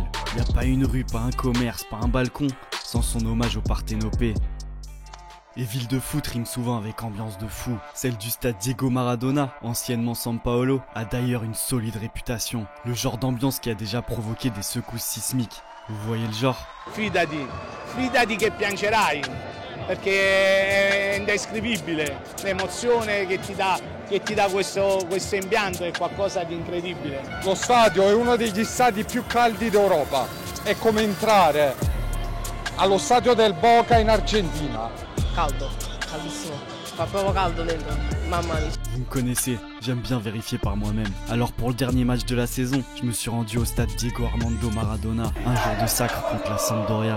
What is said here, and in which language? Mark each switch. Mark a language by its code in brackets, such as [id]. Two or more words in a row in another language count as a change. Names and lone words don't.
[fr] Y a pas une rue, pas un commerce, pas un balcon, sans son hommage au Parthénopée. Et ville de foot rime souvent avec ambiance de fou. Celle du stade Diego Maradona, anciennement San Paolo, a d'ailleurs une solide réputation. Le genre d'ambiance qui a déjà provoqué des secousses sismiques. Vous voyez le genre? [it] Fidati che piangerai, perché è indescrivibile. L'emozione che ti dà questo impianto è qualcosa di incredibile. Lo stadio è uno degli stadi più caldi d'Europa. È come entrare allo stadio del Boca in Argentina. Caldo, caldissimo. Fa proprio caldo dentro, mamma mia. [fr] Vous me connaissez, j'aime bien vérifier par moi-même. Alors pour le dernier match de la saison, je me suis rendu au stade Diego Armando Maradona, un jour de sacre contre la Sampdoria.